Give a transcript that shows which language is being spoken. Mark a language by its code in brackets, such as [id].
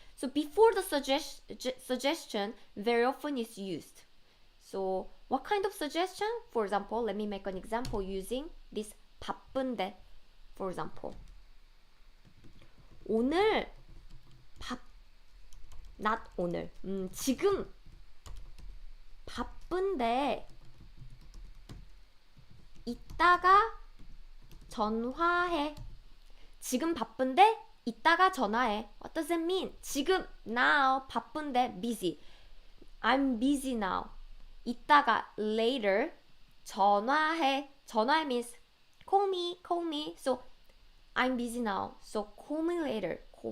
[en] So before the suggestion, very often is used. So what kind of suggestion? For example, let me make an example using this 바쁜데. For example, 오늘 not 오늘. [ko] 지금 바쁜데 이따가 전화해. 지금 바쁜데 이따가 전화해. [en] What does it mean? [ko] 지금 now 바쁜데 busy. [en] I'm busy now. [ko] 이따가 later 전화해. [en] 전화해 means call me. So I'm busy now. So call me later.